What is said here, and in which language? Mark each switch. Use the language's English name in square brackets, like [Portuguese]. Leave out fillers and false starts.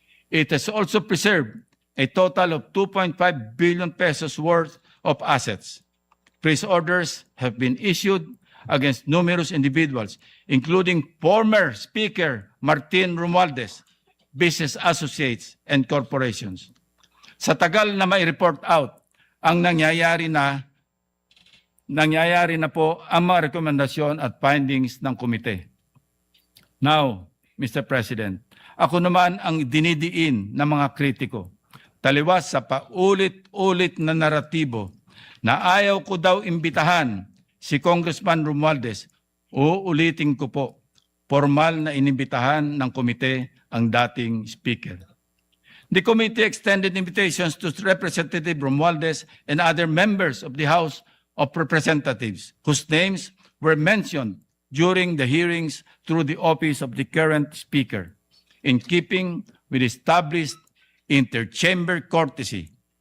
[English] It has also preserved a total of 2.5 billion pesos worth of assets. Freeze orders have been issued against numerous individuals, including former Speaker Martin Romualdez, business associates, and corporations. [Filipino] Sa tagal na may report out ang nangyayari na po ang mga rekomendasyon at findings ng komite. [English] Now, Mr. President, [Filipino] ako naman ang dinidiin ng mga kritiko, taliwas sa paulit-ulit na naratibo na ayaw ko daw imbitahan si Congressman Romualdez. Uulitin ko po, formal na inimbitahan ng komite ang dating speaker. [English] The committee extended invitations to Representative Romualdez and other members of the House of Representatives whose names were mentioned during the hearings through the office of the current speaker, in keeping with established interchamber courtesy.